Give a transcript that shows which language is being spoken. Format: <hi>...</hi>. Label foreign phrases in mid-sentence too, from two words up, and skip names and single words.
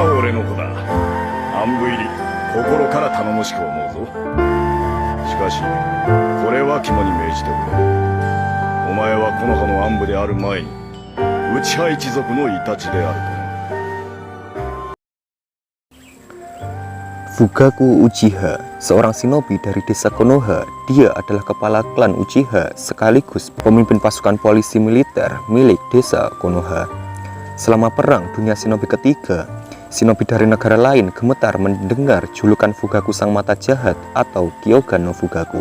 <ja>れの子だ。暗部入り、心から頼もしく思うぞ。しかし、これは肝に銘じておれ。お前は木の葉の暗部である前に、内葉一族のイタチであるとな。</ja> <id>Fugaku Uchiha, seorang shinobi dari desa Konoha. Dia adalah kepala klan Uchiha sekaligus pemimpin pasukan polisi militer milik desa Konoha. Selama perang dunia shinobi ketiga, shinobi dari negara lain gemetar mendengar julukan Fugaku sang mata jahat atau Kyoga no Fugaku.</id>